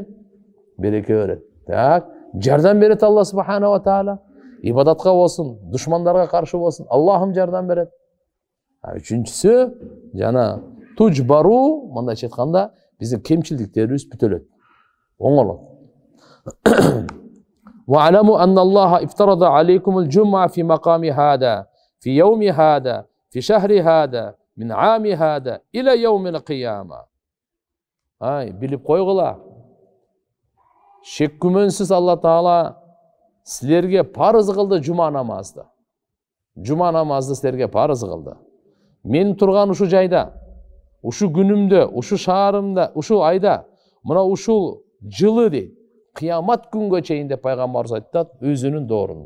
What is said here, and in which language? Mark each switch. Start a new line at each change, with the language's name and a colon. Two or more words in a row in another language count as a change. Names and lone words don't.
Kyrgyz: Береке берет. Так, жардам берет
Arabic: الله سبحانه وتعالى.
Kyrgyz: Ибадатка болсун, душмандарга каршы болсун, Аллахым жардам берет. Үчүнчүсү, жана тужбару, мындайча айтканда, биздин кемчилдиктерибиз бүтөлөт. Оңолот.
Arabic: وَاعْلَمُوا أَنَّ اللَّهَ افترض عليكم الجمعة في مقام هذا في يوم هذا في شهر هذا من عام هذا إلى يوم القيامة.
Kyrgyz: Билип койгула. Шек күмөнсүз Алла Таала силерге парыз кылды жума намазды. Жума намазды силерге парыз кылды. Мен турган ушу жайда ушу күнүмдө, ушу шаарымда, ушу айда, мына ушул жылы дейт, кыямат күнгө чейин деп пайгамбарыбыз айтат өзүнүн доорунда.